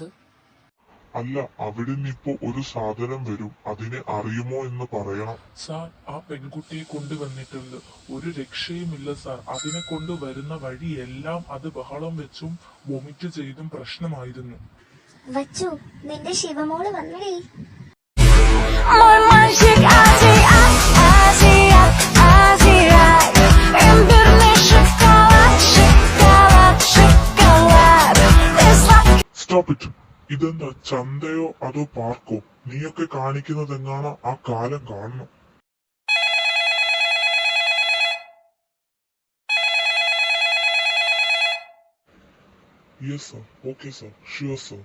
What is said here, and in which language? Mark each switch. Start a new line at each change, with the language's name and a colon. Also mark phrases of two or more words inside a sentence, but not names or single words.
Malayalam: അല്ല, അവിടെ നിന്നിപ്പോ ഒരു സാധനം വരും, അതിനെ അറിയുമോ എന്ന് പറയണം. സാർ, ആ പെൺകുട്ടിയെ കൊണ്ടുവന്നിട്ടുണ്ട്. ഒരു രക്ഷയുമില്ല സാർ. അതിനെ കൊണ്ടുവരുന്ന വഴിയെല്ലാം അത് ബഹളം വെച്ചും വൊമിറ്റ് ചെയ്തും പ്രശ്നമായിരുന്നു. വച്ചു, നിന്റെ ശിവമോള് വന്നടേ.
Russian: Мальчик Азиат, имбирный шоколад, шоколад.
English: stop it.
Malayalam: ഇതെന്താ ചന്തയോ അതോ പാർക്കോ? നീയൊക്കെ കാണിക്കുന്നതെങ്ങാണോ ആ കാലം കാണണം.
English: yes sir, okay sir, sure sir.